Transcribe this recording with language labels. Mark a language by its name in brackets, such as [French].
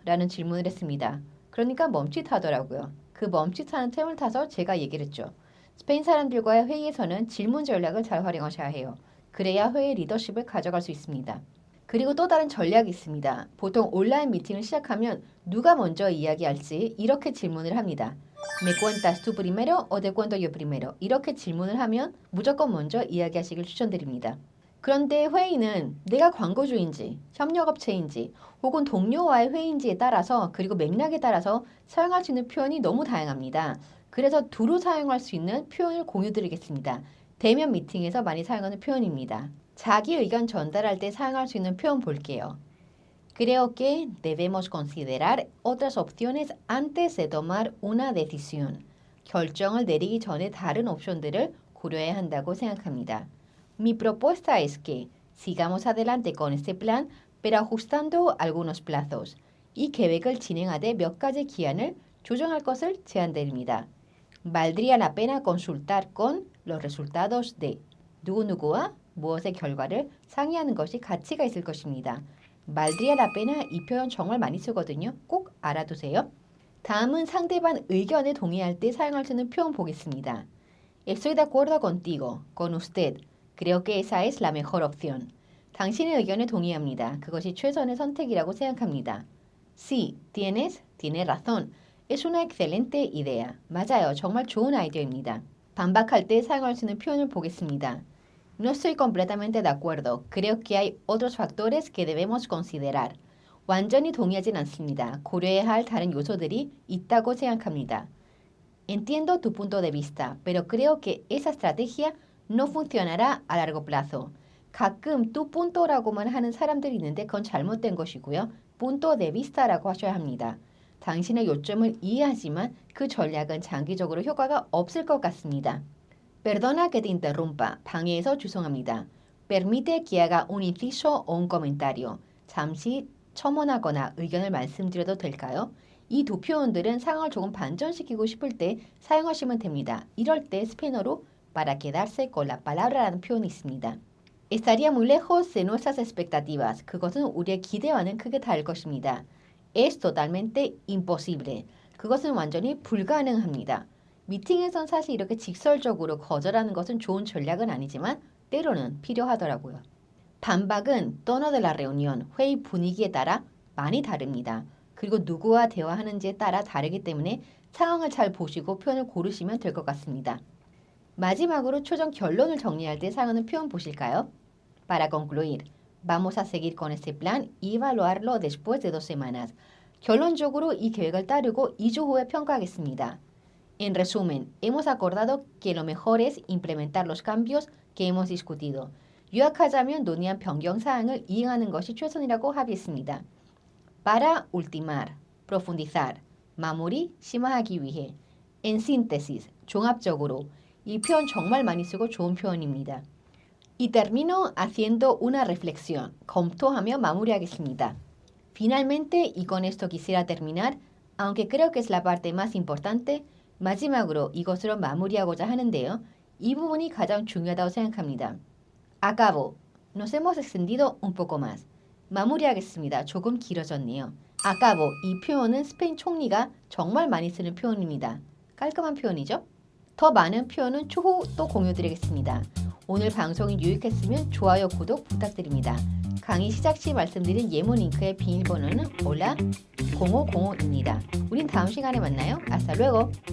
[Korean] 라는 질문을 했습니다. 그러니까 멈칫하더라고요. 그 멈칫하는 틈을 타서 제가 얘기를 했죠. 스페인 사람들과의 회의에서는 질문 전략을 잘 활용하셔야 해요. 그래야 회의 리더십을 가져갈 수 있습니다. 그리고 또 다른 전략이 있습니다. 보통 온라인 미팅을 시작하면 누가 먼저 이야기할지 이렇게 질문을 합니다. [Spanish] ¿Me cuentas tú primero o te cuento yo primero? [Korean] 이렇게 질문을 하면 무조건 먼저 이야기하시길 추천드립니다. 그런데 회의는 내가 광고주인지, 협력업체인지, 혹은 동료와의 회의인지에 따라서 그리고 맥락에 따라서 사용할 수 있는 표현이 너무 다양합니다. 그래서 두루 사용할 수 있는 표현을 공유드리겠습니다. 대면 미팅에서 많이 사용하는 표현입니다. 자기 의견 전달할 때 사용할 수 있는 표현 볼게요. [Spanish] Creo que debemos considerar otras opciones antes de tomar una decisión. [Korean] 결정을 내리기 전에 다른 옵션들을 고려해야 한다고 생각합니다. [Spanish] Mi propuesta es que sigamos adelante con este plan, pero ajustando algunos plazos. [Korean] 이 계획을 진행하되 몇 가지 기한을 조정할 것을 제안드립니다. [Spanish] Valdría la pena consultar con los resultados de [Korean] 누구누구와 무엇의 결과를 상의하는 것이 가치가 있을 것입니다. [Spanish] Valdría la pena [Korean] 이 표현 정말 많이 쓰거든요. 꼭 알아두세요. 다음은 상대방 의견에 동의할 때 사용할 수 있는 표현 보겠습니다. [Spanish] Estoy de acuerdo contigo, con usted. Creo que esa es la mejor opción. [Korean] 당신의 의견에 동의합니다. 그것이 최선의 선택이라고 생각합니다. [Spanish] Sí, tienes razón. Es una excelente idea. [Korean] 맞아요. 정말 좋은 아이디어입니다. 반박할 때 사용할 수 있는 표현을 보겠습니다. [Spanish] No estoy completamente de acuerdo. Creo que hay otros factores que debemos considerar. [Korean] 완전히 동의하진 않습니다. 고려해야 할 다른 요소들이 있다고 생각합니다. [Spanish] Entiendo tu punto de vista, pero creo que esa estrategia no funcionará a largo plazo. [Korean] 가끔 tu punto라고만 하는 사람들이 있는데 그건 잘못된 것이고요. punto de vista라고 하셔야 합니다. 당신의 요점을 이해하지만 그 전략은 장기적으로 효과가 없을 것 같습니다. [Spanish] Perdona que te interrumpa. [Korean] 방해해서 죄송합니다. [Spanish] Permite que haga un inciso o un comentario. [Korean] 잠시 첨언하거나 의견을 말씀드려도 될까요? 이 두 표현들은 상황을 조금 반전시키고 싶을 때 사용하시면 됩니다. 이럴 때 스페인어로 [Spanish] para quedarse con la palabra [Korean] 라는 표현이 있습니다. [Spanish] Estaría muy lejos de nuestras expectativas. [Korean] 그것은 우리의 기대와는 크게 다를 것입니다. [Spanish] Es totalmente imposible. [Korean] 그것은 완전히 불가능합니다. 미팅에선 사실 이렇게 직설적으로 거절하는 것은 좋은 전략은 아니지만 때로는 필요하더라고요. 반박은 [Spanish] tono de la reunión, [Korean] 회의 분위기에 따라 많이 다릅니다. 그리고 누구와 대화하는지에 따라 다르기 때문에 상황을 잘 보시고 표현을 고르시면 될 것 같습니다. 마지막으로 최종 결론을 정리할 때 사용하는 표현 보실까요? [Spanish] Para concluir, vamos a seguir con este plan y evaluarlo después de 2 semanas. [Korean] 결론적으로 이 계획을 따르고 2주 후에 평가하겠습니다. [Spanish] En resumen, hemos acordado que lo mejor es implementar los cambios que hemos discutido. [Korean] 요약하자면 논의한 변경 사항을 이행하는 것이 최선이라고 합의했습니다. [Spanish] Para ultimar, profundizar, 마무리, 심화하기 위해. En síntesis, 종합적으로. [Korean] 이 표현 정말 많이 쓰고 좋은 표현입니다. [Spanish] Y termino haciendo una reflexión. [Korean] 검토하며 마무리하겠습니다. [Spanish] Finalmente, y con esto quisiera terminar, aunque creo que es la parte más importante, [Korean] 마지막으로 이것으로 마무리하고자 하는데요. 이 부분이 가장 중요하다고 생각합니다. [Spanish] Acabo. Nos hemos extendido un poco más. [Korean] 마무리하겠습니다. 조금 길어졌네요. [Spanish] Acabo. [Korean] 이 표현은 스페인 총리가 정말 많이 쓰는 표현입니다. 깔끔한 표현이죠? 더 많은 표현은 추후 또 공유드리겠습니다. 오늘 방송이 유익했으면 좋아요, 구독 부탁드립니다. 강의 시작 시 말씀드린 예문 링크의 비밀번호는 올라 0505입니다. 우린 다음 시간에 만나요. [Spanish] Hasta luego.